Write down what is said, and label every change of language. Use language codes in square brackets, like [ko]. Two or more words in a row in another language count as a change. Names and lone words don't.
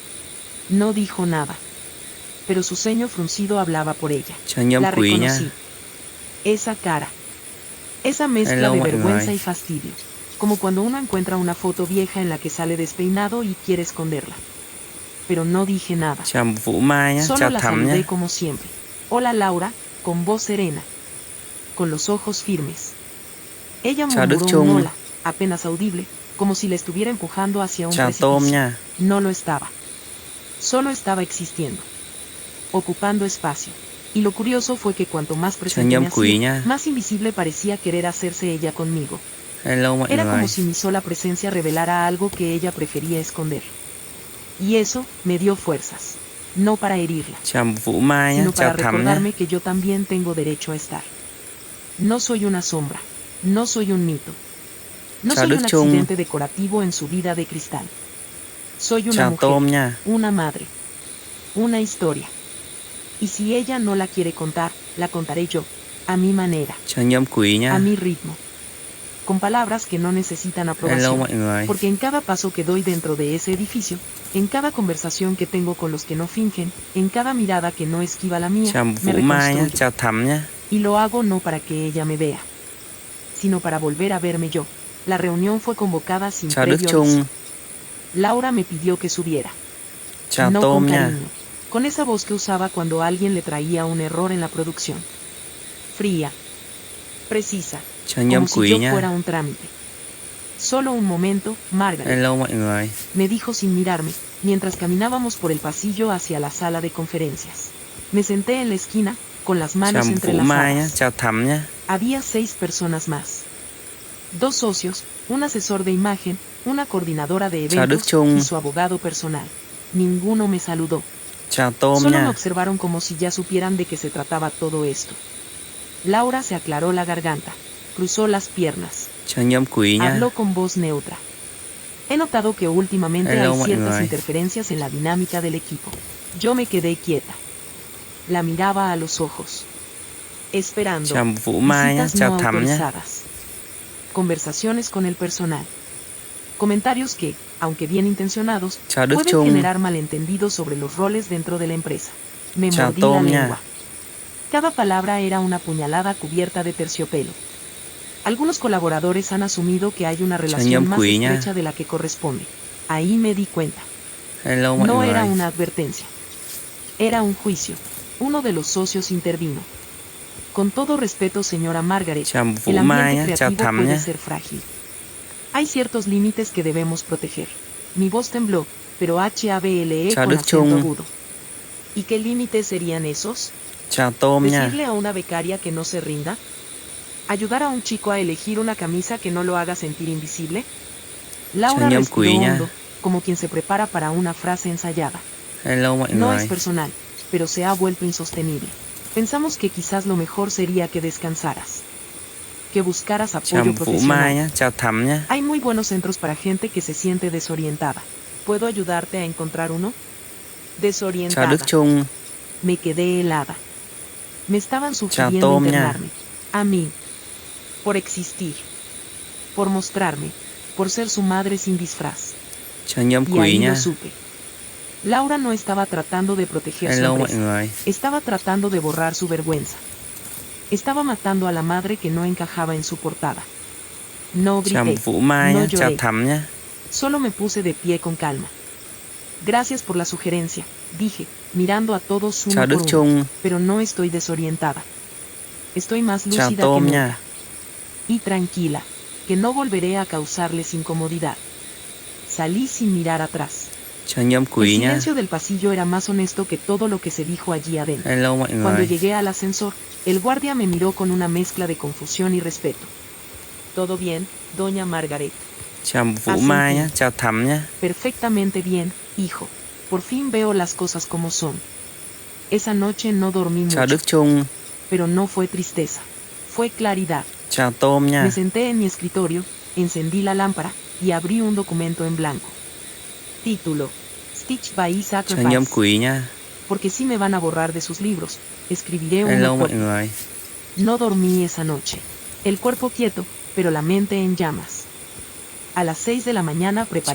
[es] No dijo nada. Pero su ceño fruncido hablaba por ella. [vi] Chào Nhâm [es] La [vi] Quý nha. [es] reconocí. Esa cara. Esa mezcla [vi] Hello [es] de [vi] mọi [es] vergüenza [vi] người. [es] y fastidio. Como cuando uno encuentra una foto vieja en la que sale despeinado y quiere esconderla. Pero no dije nada. [vi] Chào Vũ Mai nhá, [es] Solo [vi] chào [es] la [vi] Thắm [es] saludé [vi] nhá. [es] como siempre. Hola Laura, con voz serena. Con los ojos firmes. Ella [vi] Chào Đức [es] murmuró un [vi] Trung. [es] hola, apenas audible, como si la estuviera empujando hacia un [vi] Chào Tôm [es] precipicio. [vi] nha. [es] No lo estaba. Solo estaba existiendo. Ocupando espacio. Y lo curioso fue que cuanto más presente [vi] Nhâm [es] me [vi] Quý [es] hacía, [vi] nha. [es] más invisible parecía querer hacerse ella conmigo. [vi] Hello mọi [es] Era como [vi] người. [es] si mi sola presencia revelara algo que ella prefería esconder. Y eso me dio fuerzas. No para herirla, [vi] Chào Vũ Mai nhá, [es] sino [vi] chào [es] para [vi] Thắm nhá. [es] recordarme que yo también tengo derecho a estar. No soy una sombra. No soy un mito. No [vi] Chào [es] soy [vi] Đức [es] un [vi] Trung. [es] accidente decorativo en su vida de cristal. Soy una [vi] Chào [es] mujer, [vi] Tôm nha. [es] una madre, una historia. Y si ella no la quiere contar, la contaré yo, a mi manera, [vi] Chào Nhâm Quý nha. [es] a mi ritmo. Con palabras que no necesitan [vi] Hello [es] aprobación. [vi] mọi người. [es] Porque en cada paso que doy dentro de ese edificio, en cada conversación que tengo con los que no fingen, en cada mirada que no esquiva la mía, [vi] Chào [es] me [vi] Vũ Mai nhá, [es] reconstruyo. [vi] chào Thắm nhá. [es] Y lo hago no para que ella me vea, sino para volver a verme yo. La reunión fue convocada sin [vi] Chào Đức [es] previo [vi] Trung. [es] aviso. Laura me pidió que subiera. [vi] Chào [es] No [vi] Tôm [es] con [vi] nha. [es] cariño, con esa voz que usaba cuando alguien le traía un error en la producción. Fría, precisa, [vi] Chào Nhâm [es] como si [vi] Quý [es] yo [vi] nha. [es] fuera un trámite. Solo un momento, Margaret, [vi] Hello mọi người. [es] me dijo sin mirarme, mientras caminábamos por el pasillo hacia la sala de conferencias. Me senté en la esquina, con las [vi] Chào [es] manos [vi] Vũ Mai nhá, [es] entrelazadas. [vi] chào Thắm nhá. [es] Había 6 personas más. 2 socios, un asesor de imagen, una coordinadora de [vi] Chào Đức [es] eventos [vi] Trung. [es] y su abogado personal. Ninguno me saludó. [vi] Chào Tôm [es] Solo me [vi] nha. [es] observaron como si ya supieran de qué se trataba todo esto. Laura se aclaró la garganta, cruzó las piernas, [vi] Chào Nhâm Quý nha. [es] habló con voz neutra. He notado que últimamente [vi] Hello [es] hay [vi] mọi [es] ciertas [vi] người. [es] interferencias en la dinámica del equipo. Yo me quedé quieta. La miraba a los ojos. Esperando. [vi] Chào Vũ Mai nhá, [es] Visitas [vi] chào [es] no [vi] Thắm nhá. [es] autorizadas. Conversaciones con el personal. Comentarios que, aunque bien intencionados, [vi] Chào Đức [es] pueden [vi] Trung. [es] generar malentendidos sobre los roles dentro de la empresa. Me [vi] Chào [es] mordí la [vi] Tôm nha. [es] lengua. Cada palabra era una puñalada cubierta de terciopelo. Algunos colaboradores han asumido que hay una relación [vi] Nhâm [es] más [vi] Quý nha. [es] estrecha de la que corresponde. Ahí me di cuenta. [vi] Hello mọi [es] No [vi] người. [es] era una advertencia. Era un juicio. Uno de los socios intervino. Con todo respeto, señora Margaret, [vi] Chào [es] el [vi] Vũ Mai [es] ambiente [vi] nhá, chào [es] creativo [vi] Thắm [es] puede [vi] nhá. [es] ser frágil. Hay ciertos límites que debemos proteger. Mi voz tembló, pero HABLE [vi] Chào [es] con [vi] Đức [es] acento [vi] Trung. [es] agudo. ¿Y qué límites serían esos? [vi] Chào tôm nha. [es] ¿Decirle a una becaria que no se rinda? ¿Ayudar a un chico a elegir una camisa que no lo haga sentir invisible? Laura [vi] Chào [es] respiró [vi] quý nha. [es] hondo, como quien se prepara para una frase ensayada. [vi] Hello mọi [es] No [vi] người. [es] es personal, pero se ha vuelto insostenible. Pensamos que quizás lo mejor sería que descansaras. Que buscaras [vi] Chào [es] apoyo [vi] Vũ Mai [es] profesional. [vi] nhá. Chào Thắm nhá. [es] Hay muy buenos centros para gente que se siente desorientada. ¿Puedo ayudarte a encontrar uno? [vi] Chào [es] Desorientada. [vi] Đức Trung. [es] Me quedé helada. Me estaban [vi] Chào [es] sugiriendo [vi] Tôm nha. [es] internarme. A mí. Por existir. Por mostrarme. Por ser su madre sin disfraz. [vi] Chào Nhâm [es] Y [vi] Quý [es] ahí [vi] nhá. [es] lo supe. Laura no estaba tratando de proteger su [vi] Hello mọi [es] empresa. [vi] người. [es] Estaba tratando de borrar su vergüenza. Estaba matando a la madre que no encajaba en su portada. No [vi] Chào [es] grité. [vi] Vũ Mai [es] No [vi] nhá. Chào [es] lloré. [vi] Thắm nhá. [es] Solo me puse de pie con calma. Gracias por la sugerencia, dije, mirando a todos uno [vi] Chào [es] por [vi] Đức [es] uno. [vi] Trung. [es] Pero no estoy desorientada. Estoy más [vi] Chào [es] lúcida que [vi] tôm [es] nunca. [vi] nha. [es] Y tranquila, que no volveré a causarles incomodidad. Salí sin mirar atrás. [vi] Chào Nhâm [es] El [vi] Quý nhá. [es] silencio del pasillo era más honesto que todo lo que se dijo allí adentro. [vi] Hello mọi [es] Cuando [vi] người. [es] llegué al ascensor, el guardia me miró con una mezcla de confusión y respeto. ¿Todo bien, doña Margaret? [vi] Chào Vũ [es] Asentí. [vi] Mai nhá. Chào Thắm nhá. [es] Perfectamente bien, hijo. Por fin veo las cosas como son. Esa noche no dormí [vi] Chào [es] mucho, [vi] Đức Trung. [es] pero no fue tristeza. Fue claridad. [vi] Chào Tôm nha. [es] Me senté en mi escritorio, encendí la lámpara, y abrí un documento en blanco. Título: Stitch by [vi] Chào Nhâm [es] Sacrifice. [vi] Quý nha. [es] Porque si me van a borrar de sus libros, escribiré [vi] Hello [es] uno [vi] mọi [es] corto. [vi] người. [es] No dormí esa noche. El cuerpo quieto, pero la mente en llamas. A las 6 de la mañana preparé